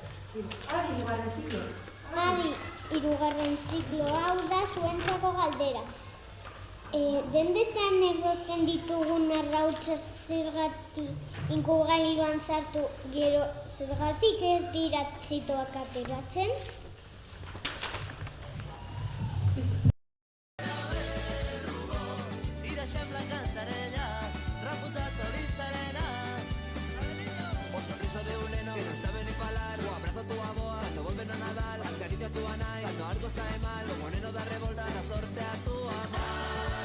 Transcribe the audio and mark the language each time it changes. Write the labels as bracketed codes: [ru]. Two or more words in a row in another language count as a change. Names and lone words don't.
[eu] Adi, hirugarren ziklo, hau da zuentzako galdera. Dendetan erosten ditugun arrautza zergatik inkubagailuan sartu gero zergatik ez dira txitoak ateratzen? [gl] De un neno que no sabe ni falar, o abrazo tu aboa, cuando volven a nadar, acaricia tu anai, cuando algo sabe mal, como neno da revolta, la sorte a tu amar.